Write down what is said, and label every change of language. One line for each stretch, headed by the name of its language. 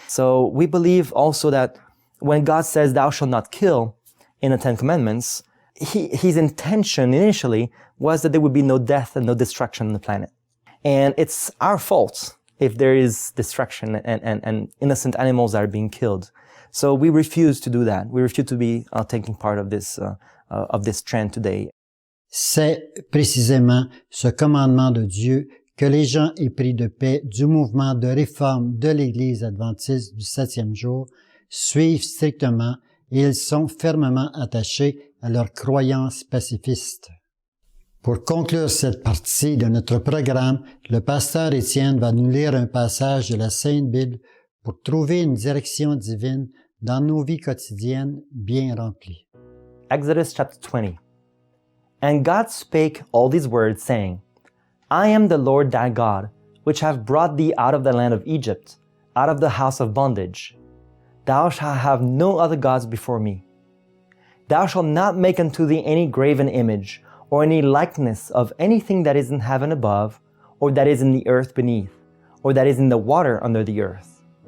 English: So we believe also that when God says, "Thou shalt not kill," in the 10 Commandments, his intention initially was that there would be no death and no destruction on the planet. And it's our fault if there is destruction and innocent animals are being killed. So we refuse to do that. We refuse to be taking part of this trend today.
French: C'est précisément ce commandement de Dieu que les gens épris de paix du mouvement de réforme de l'Église adventiste du 7e jour suivent strictement et ils sont fermement attachés à leurs croyances pacifistes. Pour conclure cette partie de notre programme, le pasteur Étienne va nous lire un passage de la Sainte Bible pour trouver une direction divine dans nos vies quotidiennes bien remplies.
English: Exodus chapter 20. And God spake all these words, saying, I am the Lord thy God, which have brought thee out of the land of Egypt, out of the house of bondage. Thou shalt have no other gods before me. Thou shalt not make unto thee any graven image, or any likeness of anything that is in heaven above, or that is in the earth beneath, or that is in the water under the earth.